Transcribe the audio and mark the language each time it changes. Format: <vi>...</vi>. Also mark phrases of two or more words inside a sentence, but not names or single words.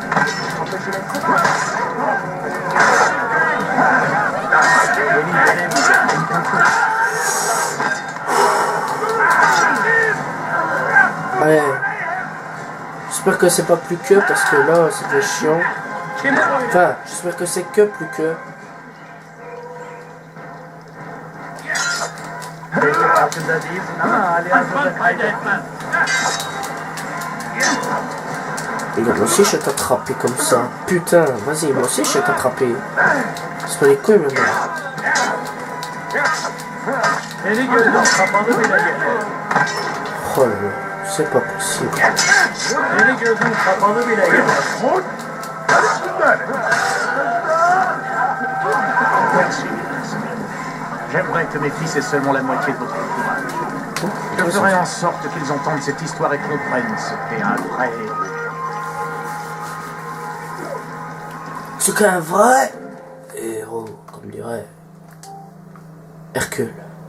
<fr>Ouais. J'espère que c'est pas plus que parce que là c'était chiant. Enfin, j'espère que c'est que plus que.</fr> <tr>Farkında değilsin ama hali hazırda kaydetmem.</tr> <fr>Regarde, moi aussi je vais t'attraper comme ça. Putain, vas-y, moi aussi je vais t'attraper. C'est pas les couilles maintenant.</fr> <tr>Beni gözüm kapalı bile yener.</tr> <fr>Oh là là, c'est pas possible.</fr> <tr>Beni gözüm kapalı bile yener.</tr> <ar>تموت؟ هل يكفي ذلك؟</ar> <fr>Merci. J'aimerais que mes fils aient seulement la moitié de votre courage. Je ferai en sorte qu'ils entendent cette histoire et comprennent ce qu'est un vrai héros. Ce qu'un vrai héros, comme dirait Hercule.</fr>